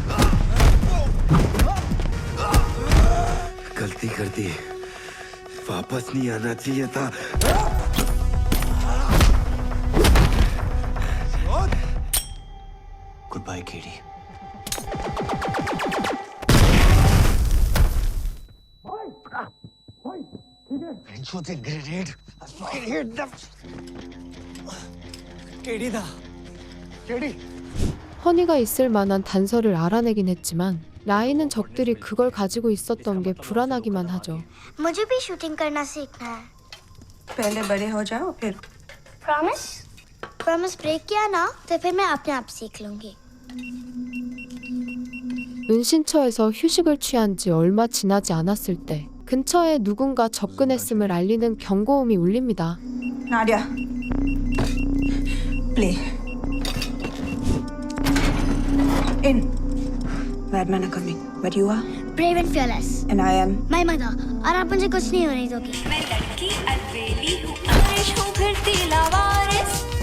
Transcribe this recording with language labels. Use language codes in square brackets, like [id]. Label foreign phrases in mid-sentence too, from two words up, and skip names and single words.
[hi] गलती कर दी. वापस नहीं आना चाहिए था. [en] Goodbye, Katie. Wrench was a grenade. I fucking hate them. [ko] Katie다. Katie. 허니가 있을 만한 단서를 알아내긴 했지만 라이는 적들이 그걸 가지고 있었던 게 불안하기만 하죠. [hi] मुझे भी शूटिंग करना सीखना है. पहले बड़े हो जाओ फिर. प्रॉमिस? [en] promise break [hi] किया ना तो फिर मैं अपने आप सीख लूंगी. [ko] 은신처에서 휴식을 취한 지 얼마 지나지 않았을 때 근처에 누군가 접근했음을 알리는 경고음이 울립니다. [hi] नाडिया, [en] play. In. Madman are coming, but you are? Brave and fearless. And I am? My mother. [hi] और आप मुझे कुछ नहीं होने दोगी. मैं लड़की अलबेली हूँ, आरिश हूँ, फिरती लावारिस.